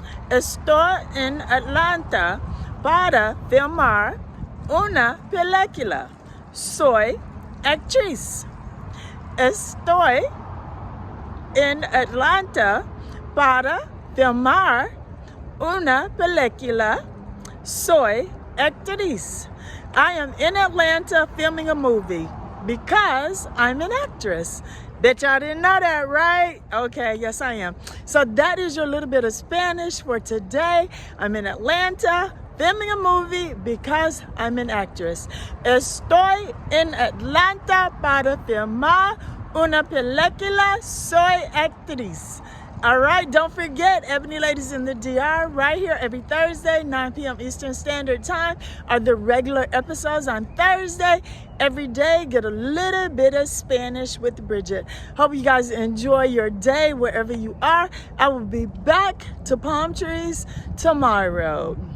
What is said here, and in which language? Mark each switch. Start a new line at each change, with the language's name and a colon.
Spanish: Estoy en Atlanta para filmar una película. Soy actriz. Estoy en Atlanta para filmar una película. Soy actriz.
English: I am in Atlanta filming a movie because I'm an actress. Bet y'all didn't know that, right? Okay, yes I am. So that is your little bit of Spanish for today. I'm in Atlanta filming a movie because I'm an actress.
Spanish: Estoy en Atlanta para filmar una película. Soy actriz.
English: All right, don't forget, Ebony Ladies in the DR, right here every Thursday, 9 p.m. Eastern Standard Time, are the regular episodes on Thursday. Every day, get a little bit of Spanish with Bridget. Hope you guys enjoy your day wherever you are. I will be back to palm trees tomorrow.